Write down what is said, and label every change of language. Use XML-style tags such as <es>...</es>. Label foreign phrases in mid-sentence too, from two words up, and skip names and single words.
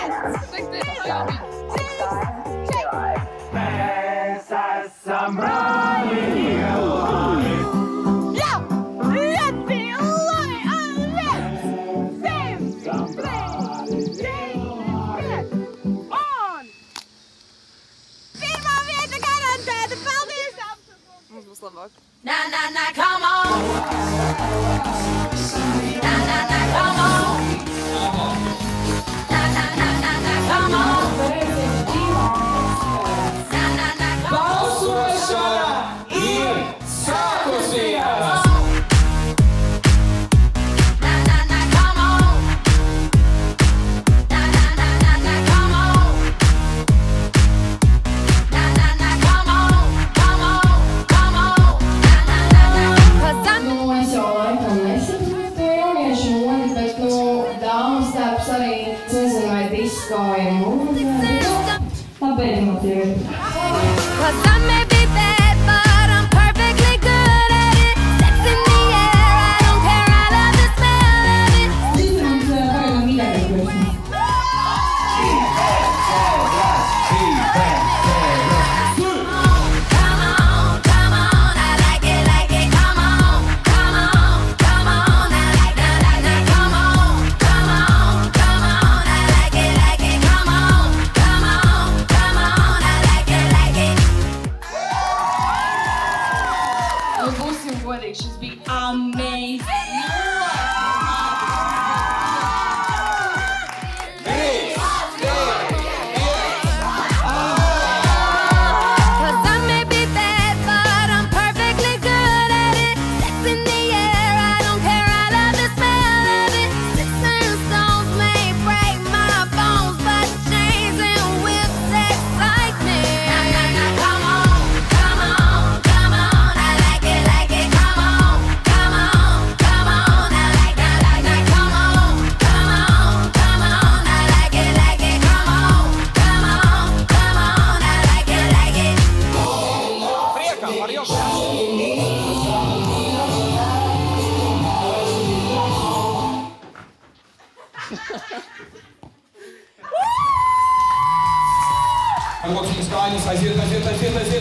<lv>Mēs esam brāļi ielāni. Jā! Ļoti labi! Un viens! 100, 3, 4! Un! Pirmā vieta garantēta! Paldies! Mums būs labāk.</lv> <en>Na, na, na, come on! Na, na, na, come on! Na, na, na, na, na, come on! Na, na, na, come on!</en> <lv>Balsošana ir sākusies!</lv> <en>Na, na, na, come on! Na, na, na, na, na, come on! Na, na, na, come on! Come on! Come on! Na, na, na, na!</en> <lv>Nu, es jau laikam nesaprotu to jauniešu modi, bet, dāmas darbs arī, nezinu, vai disko ir mūzi. Labi, motīvi.</lv> <en>Cause I may be bad, but I'm perfectly good at it. Sex in the air, I don't care, I love the smell of it. Come on, come on, I like it, come on, come on, come on, I like that, come on, come on, come on, I like it, come on, come on, come on, I like it.</en> <lv>Nu, būsim godīgi, šis bija amazing!</lv> <en>Cause I may be bad, but I'm perfectly good at it. Sex in the air, I don't care, I love the smell of it. Sticks and stones may break my bones, but chains and whips excite me. Come on, come on, come on, I like it, come on, come on, come on, I like that, come on, come on, come on, I like it, come on, come on, come on, I like it.</en> <lv>Priekā par jums! Locīņas kājas, aiziet!</lv>